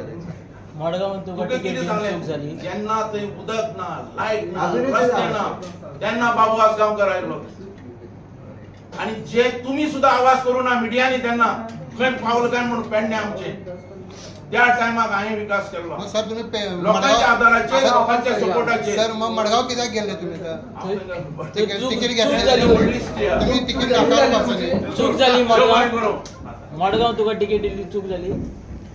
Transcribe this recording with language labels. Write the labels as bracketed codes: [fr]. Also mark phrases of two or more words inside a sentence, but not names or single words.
[kok] मडगांवांत तुका तुका टिकेट कितें दिवंक सांगलें जाली जेन्ना थंय उदक ना लायट ना [mr] अजूनही ते रस्ते झालं. [kok] ना तेन्ना बाबूआज गांवकर आयलो आणि जे तुम्ही सुद्धा आवाज करू ना मिडियानी तेन्ना खंय पावलं काय म्हणून पेडण्या आमचे त्या टायमाक हांवें विकास केलो [mr] मग सर तुम्ही लोकांच्या आदाराचे सर, लोकांच्या सपोर्टाचे सर मग मडगाव कित्याक गेले तुम्ही तर तिकीट चूक घेतली झाली. तुम्ही तिकीट नाकारलं चूक झाली [kok] देव बरें मडगाव करूं. मडगाव तुका टिकेट दिली चूक झाली